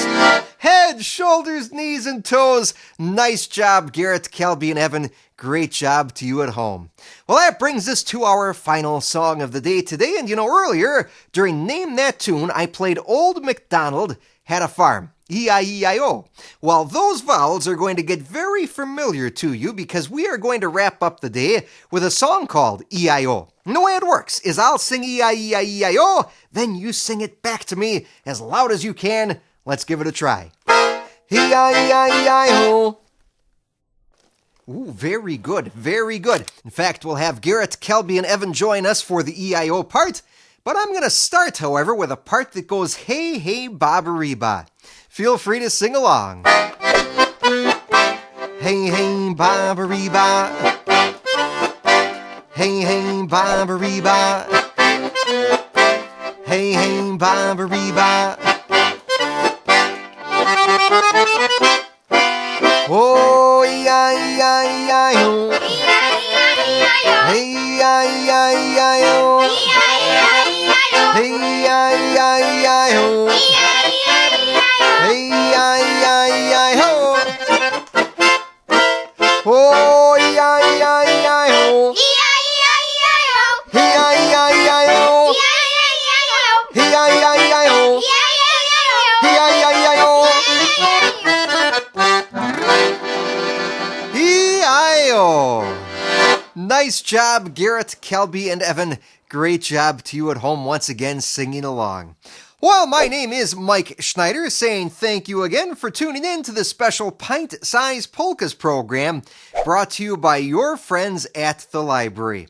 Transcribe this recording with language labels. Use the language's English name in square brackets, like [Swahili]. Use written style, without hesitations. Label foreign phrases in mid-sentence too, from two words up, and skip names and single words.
[English] Head, shoulders, knees, and toes. Nice job, Garrett, Kelby, and Evan. Great job to you at home. Well, that brings us to our final song of the day today. And earlier, during Name That Tune, I played Old MacDonald Had a Farm. E-I-E-I-O. Well, those vowels are going to get very familiar to you because we are going to wrap up the day with a song called E-I-O. And the way it works is I'll sing E-I-E-I-E-I-O, then you sing it back to me as loud as you can. Let's give it a try. E-I-E-I-E-I-O. Ooh, very good, very good. In fact, we'll have Garrett, Kelby, and Evan join us for the E-I-O part. But I'm going to start, however, with a part that goes, hey, hey, ba-ba-ree-ba. Feel free to sing along. Hey, hey, ba-ba-ree-ba. Hey, hey, ba-ba-ree-ba. Hey, hey, ba-ba-ree-ba. Oh, E-I-E-I-E-I-O. Hey, E-I-E-I-E-I-O. Hey, E-I-E-I-E-I-O. Hey, E-I-E-I-E-I-O. Oh, E-I-E-I-E-I-O. E-I-E-I-E-I-O. E-I-E-I-E-I-O. E-I-E-I-E-I-O. E-I-O. Nice job, Garrett, Kelby, and Evan. Great job to you at home once again singing along. Well, my name is Mike Schneider, saying thank you again for tuning in to the special Pint-Size Polkas program brought to you by your friends at the library.